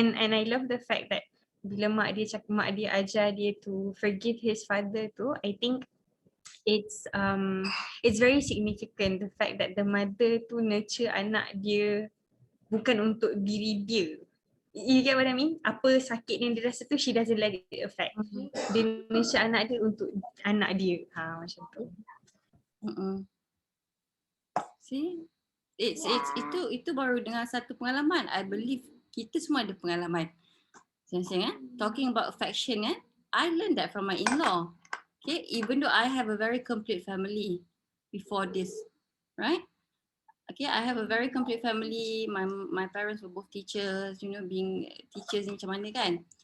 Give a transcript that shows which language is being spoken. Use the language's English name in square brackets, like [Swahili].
[English] And I love the fact that [Malay] bila mak dia ajar dia [English] to forgive his father tu, I think it's very significant, the fact that the mother tu nurture [Malay] anak dia bukan untuk diri dia. [English] You get what I mean? [Malay] Apa sakit yang dia rasa tu, [English] she doesn't let it affect. [Malay] Dia nurture anak dia untuk anak dia. Macam tu. See, itu baru dengan satu pengalaman. [English] I believe [Malay] kita semua ada pengalaman. [English] Talking about affection, I learned that from my in-law. Okay, even though I have a very complete family before this, right? Okay, I have a very complete family. My parents were both teachers, you know, being teachers ni macam mana kan.